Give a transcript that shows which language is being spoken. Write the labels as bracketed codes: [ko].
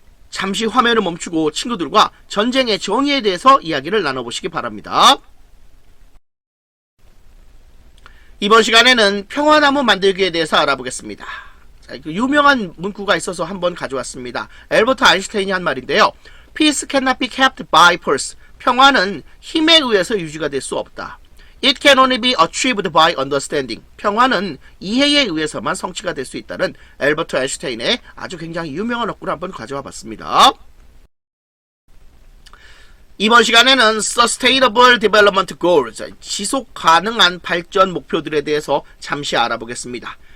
[ko] 잠시 화면을 멈추고 친구들과 전쟁의 정의에 대해서 이야기를 나눠보시기 바랍니다. 이번 시간에는 평화나무 만들기에 대해서 알아보겠습니다. 자, 유명한 문구가 있어서 한번 가져왔습니다. 엘버트 아인슈타인이 한 말인데요. [en] Peace cannot be kept by force. [ko] 평화는 힘에 의해서 유지가 될 수 없다. [en] It can only be achieved by understanding. [ko] 평화는 이해에 의해서만 성취가 될 수 있다는 엘버트 아인슈타인의 아주 굉장히 유명한 어구를 한번 가져와 봤습니다. 이번 시간에는 Sustainable Development Goals, 지속 가능한 발전 목표들에 대해서 잠시 알아보겠습니다.